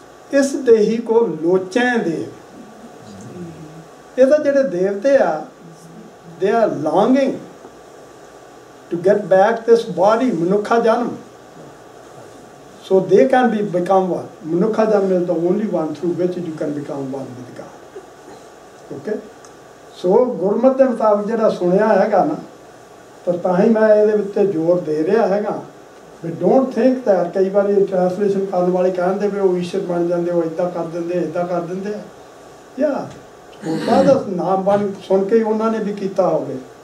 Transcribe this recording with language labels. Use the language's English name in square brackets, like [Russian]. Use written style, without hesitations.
[Punjabi] ਇਸ ਦੇਹੀ ਕੋ ਲੋਚੈਂ ਦੇਵ, ਇਹ ਤਾਂ ਜਿਹੜੇ ਦੇਵਤੇ ਆ, [English] they are longing to get back this body, [Punjabi] ਮਨੁੱਖਾ ਜਨਮ, [English] so they can become one. Manukha Janam is the only one through which you can become one with God. Okay? [Punjabi] So ਗੁਰਮਤਿ ਦੇ ਮੁਤਾਬਕ ਜਿਹੜਾ ਸੁਣਿਆ ਹੈਗਾ ਨਾ, ਤਾਂ ਹੀ ਮੈਂ ਇਹਦੇ ਉੱਤੇ ਜ਼ੋਰ ਦੇ ਰਿਹਾ ਹੈਗਾ ਵੀ [English] Don't think that. [Punjabi] ਕਈ ਵਾਰੀ ਟ੍ਰਾਂਸਲੇਸ਼ਨ ਕਰਨ ਵਾਲੇ ਕਹਿੰਦੇ ਵੀ ਉਹ ਈਸ਼ਵਰ ਬਣ ਜਾਂਦੇ, ਉਹ ਇੱਦਾਂ ਕਰ ਦਿੰਦੇ, ਇੱਦਾਂ ਕਰ ਦਿੰਦੇ ਆ, ਜਾਂ ਉਹਦਾ ਦਾ ਨਾਮ ਬਣ ਸੁਣ ਕੇ ਉਹਨਾਂ ਨੇ ਵੀ ਕੀਤਾ ਹੋਵੇ।